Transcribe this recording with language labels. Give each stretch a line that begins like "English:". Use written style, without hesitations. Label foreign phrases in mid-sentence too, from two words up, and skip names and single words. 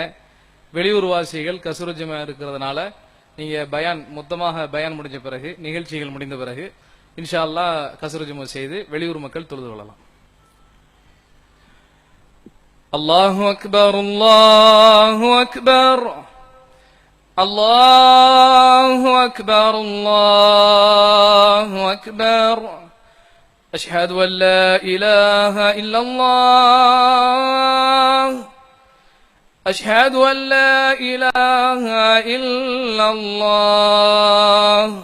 Tamil: வெளியூர் வாசிகள் கசுரஜமா இருக்கிறதுனால நீங்க மொத்தமாக பயான் முடிஞ்ச பிறகு நிகழ்ச்சிகள் முடிந்த பிறகு
Arabic: إن شاء الله
Tamil: கசுரஜமா செய்து வெளியூர் மக்கள் தொழுது கொள்ளலாம்.
Arabic: الله أكبر، الله أكبر, الله أكبر، الله أكبر، أشهد أن لا إله إلا الله، أشهد أن لا إله إلا الله،